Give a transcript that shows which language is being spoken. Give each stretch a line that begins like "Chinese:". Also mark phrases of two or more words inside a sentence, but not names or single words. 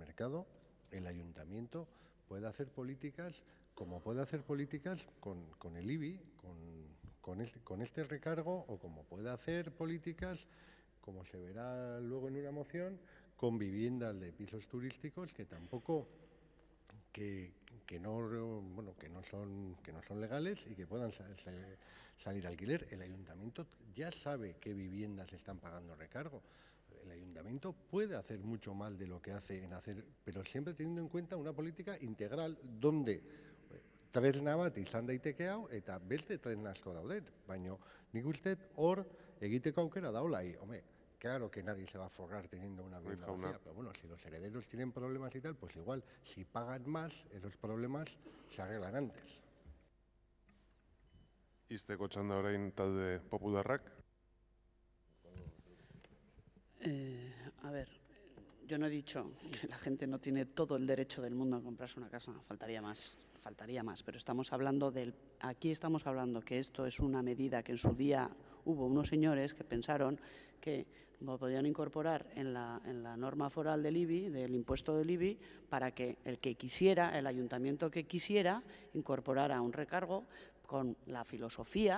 Spanish: mercado, el ayuntamiento puede hacer políticas como puede hacer políticas con el IBI, con este recargo, o como puede hacer políticas, como se verá luego en una moción, con viviendas de pisos turísticos que tampoco que no son legales y que puedan salir a alquiler. El ayuntamiento ya sabe qué viviendas están pagando recargo. El ayuntamiento puede hacer mucho más de lo que hace pero siempre teniendo en cuenta una política integral donde
Basque: tresna bat izan daiteke hau eta beste tresna asko daude, baina nik uste hor egiteko aukera daola.
Spanish: Hombre, claro que nadie se va a forrar teniendo una vivienda vacía, pero bueno, si los herederos tienen problemas y tal, pues igual, si pagan más, esos problemas se arreglan antes.
Basque: Ixteko txanda orain talde popularrak.
Spanish: A ver, yo no he dicho que la gente no tiene todo el derecho del mundo a comprarse una casa, faltaría más, pero aquí estamos hablando que esto es una medida que en su día hubo unos señores que pensaron que lo podían incorporar en la norma foral del IBI, del impuesto del IBI, para que el que quisiera, el ayuntamiento que quisiera, incorporara un recargo con la filosofía.